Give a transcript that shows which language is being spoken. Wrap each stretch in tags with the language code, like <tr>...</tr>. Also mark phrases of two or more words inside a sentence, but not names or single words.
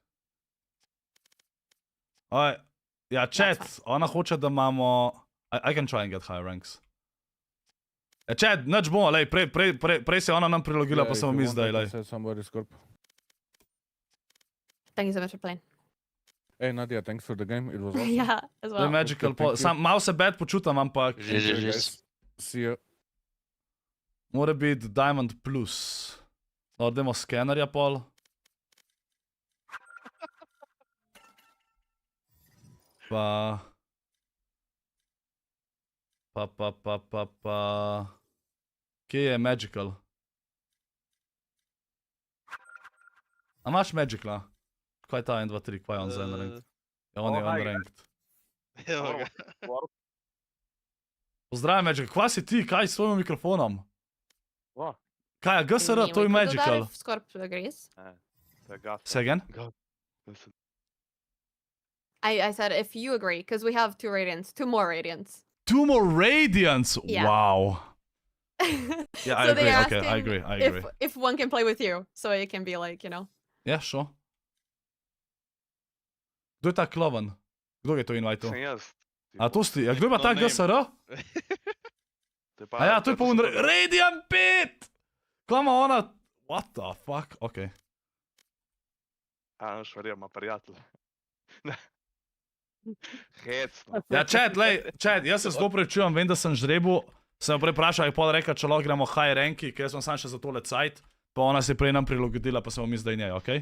<en>Alright.</en> <sl>Ja, chat, ona hoče, da imamo...</sl> <en>I can try and get high ranks.</en> <sl>Chat, nič bomo, lej, prej se je ona nam prilogila, pa samo mi zdaj, lej.</sl> <en>Thank you so much for playing. Hey Nadia, thanks for the game. It was awesome. Yeah, as</en> <sl>To je</sl> <en>well.</en> <sl>magical, malo se bad počutam, ampak...</sl> <en>See you.</en> <sl>Mora biti Diamond Plus. Dobro, dajmo skenerja pol. Pa... Kje je magical? A imaš magicala? Kaj je ta 1, 2, 3, kaj je on za unranked? Ja, on je unranked. Evo ga. Pozdravim, Magical, kva si ti, kaj s svojim mikrofonom? Kaj je GSR,</sl> <en>Can</en> <sl>to je</sl> <en>we do that</en> <sl>magical.</sl> <en>if Scorp agrees. Say again? I said if you agree, because we have 2 radiants, 2 more radiants. 2 more radiants! Yeah. Wow. Yeah, I So agree, they're okay, I asking agree, I agree. If one can play with you, so it can be like, you know. Yeah, sure.</en> <sl>Kdo je ta kloven? Kdo je to invajto? A to si, ja, kdo ima ta GSR? A ja, to je pa Radiant 5! Kaj ima ona?</sl> <en>What the fuck?</en> <sl>Okej. Ah, non švarijo, ima prijatelj. Hecno. Ja, chat, jaz se zelo prečujem, vem, da sem žrebu. Sem jo prej vprašal, je pol rekla, če lahko gremo high ranki, ker sem sam še za tole cajt. Pa ona se je prej nam prilagodila, pa sem mi zdaj njej, okej?</sl>